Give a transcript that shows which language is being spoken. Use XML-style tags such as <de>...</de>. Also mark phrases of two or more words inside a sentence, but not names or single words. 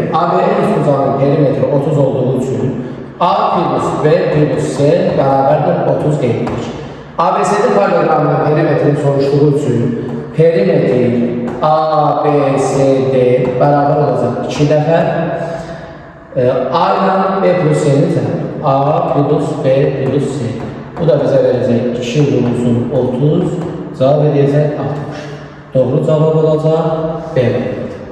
<az>AB'nin üçbucağının perimetri 30 olduğu üçün</az> <en>A plus B plus C</en> <az>beraberdir 30 qeyd edilir. ABCD paralelogramının perimetrini soruşduğu üçün perimetri ABCD beraber olacaq 2 dəfə. A ilə</az> <en>B plus C'nin</en> <az>tərəfi.</az> <en>A plus B plus C.</en> <tr>Bu da bize verecek 2 vurulsun 30, cevap edecek 60. Doğru cevap olacak B.</tr>